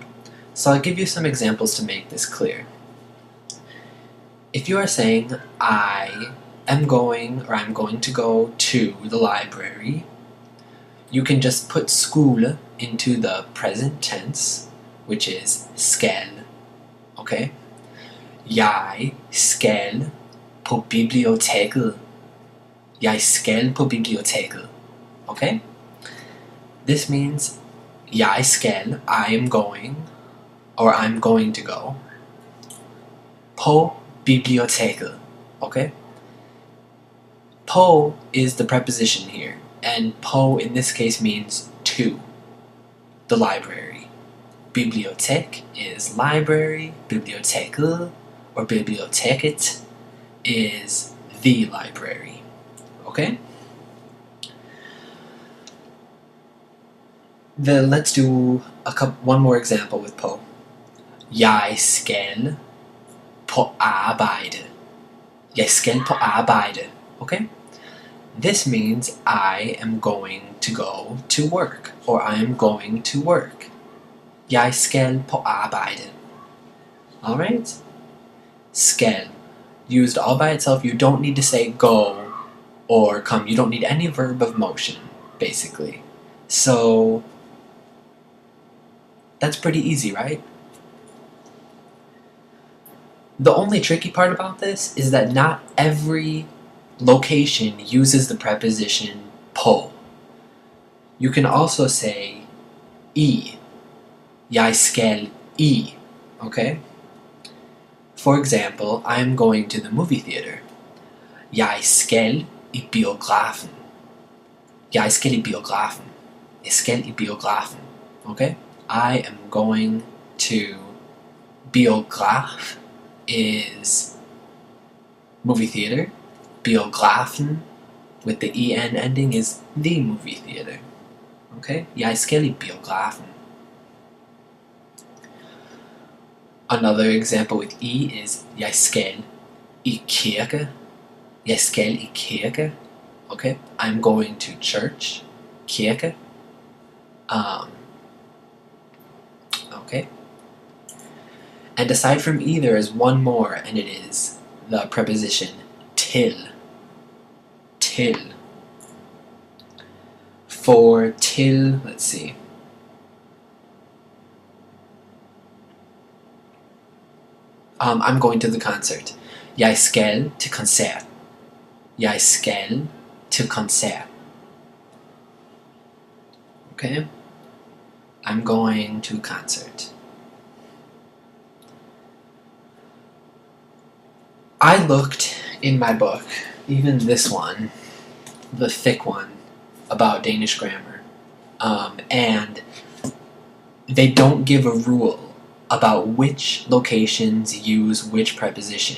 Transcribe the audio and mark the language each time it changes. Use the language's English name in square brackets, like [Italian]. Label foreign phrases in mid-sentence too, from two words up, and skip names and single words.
[English] So I'll give you some examples to make this clear. If you are saying, I am going, or I'm going to go to the library, you can just put skole into the present tense, which is skal. Okay? [Danish] Jeg skal på biblioteket. Jeg skal på biblioteket. [English] Okay? This means [Danish] jeg skal, [English] I am going, or I'm going to go, [Danish] på biblioteket. Okay? [English] På is the preposition here, and på in this case means to, the library. Bibliotek is library, biblioteket, or biblioteket is the library. Okay? Then let's do one more example with på. [Danish] Jeg skal på arbejde. Jeg skal på arbejde. [English] Okay? This means I am going to go to work, or I am going to work. [Danish] Jeg skal på arbejde. Alright? [English] Skal. Used all by itself, you don't need to say go or come. You don't need any verb of motion, basically. So that's pretty easy, right? The only tricky part about this is that not every location uses the preposition på. You can also say I. [Danish] Jeg skal I. Okay? [English] For example, I'm going to the movie theater. [Danish] Jeg skal i biografen. Jeg skal i biografen. Jeg skal i biografen. Okay? [English] I am going to biograf is movie theater. Biografen with the en ending is the movie theater. [Danish] Okay? Jeg skal i biografen. [English] Another example with I is [Danish] jeg skal i kirke. Jeg skal i kirke. [English] Okay? I'm going to church. Kirke. Okay? And aside from I, there is one more, and it is the preposition til. Til. For til, let's see. I'm going to the concert. [Danish] Jeg skal til koncert. Jeg skal til koncert. [English] Okay? I'm going to a concert. I looked in my book, even this one, the thick one, about Danish grammar, and they don't give a rule about which locations use which preposition.